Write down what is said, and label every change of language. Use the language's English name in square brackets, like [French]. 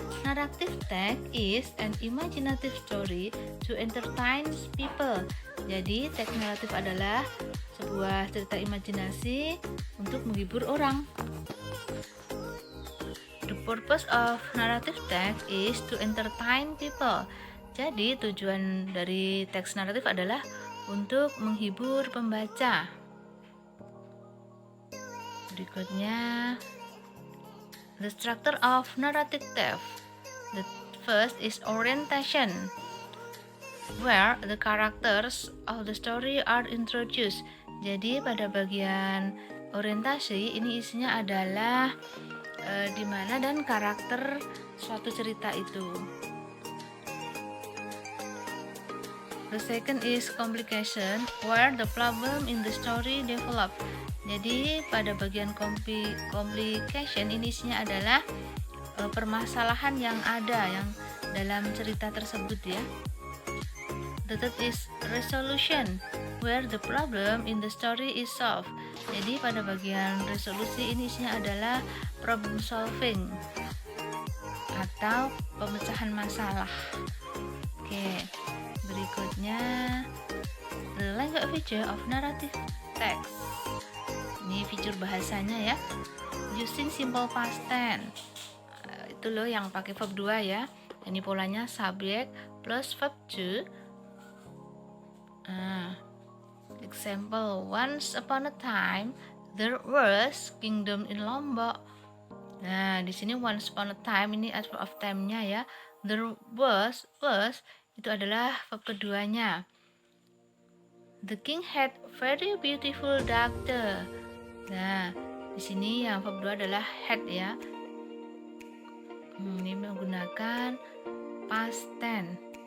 [English] Narrative text is an imaginative story to entertain people. [Indonesian] Jadi, teks naratif adalah sebuah cerita imajinasi untuk menghibur orang. [English] The purpose of narrative text is to entertain people. [Indonesian] Jadi, tujuan dari teks naratif adalah untuk menghibur pembaca. Berikutnya, [English] the structure of narrative text. The first is orientation, where the characters of the story are introduced. [Indonesian] Jadi, pada bagian orientasi ini isinya adalah di mana dan karakter suatu cerita itu. [English] The second is complication, where the problem in the story develop. [Indonesian] Jadi pada bagian complication ini isinya adalah permasalahan yang ada yang dalam cerita tersebut ya. [English] The third is resolution, where the problem in the story is solved. [Indonesian] Jadi pada bagian resolusi ini isinya adalah problem solving atau pemecahan masalah. Oke. Berikutnya, [English] the language feature of narrative text. [Indonesian] Ini fitur bahasanya ya. [English] Using simple past tense. [Indonesian] Itu loh yang pakai verb 2 ya. Ini polanya subject plus verb 2. [English] Example, once upon a time there was kingdom in Lombok. [Indonesian] Nah, di sini [English] once upon a time [Indonesian] ini adverb of time-nya ya. [English] There was [Indonesian] itu adalah verb keduanya. [English] The king had very beautiful daughter. [Indonesian] Nah, di sini yang verb 2 adalah had ya. Ini menggunakan past tense.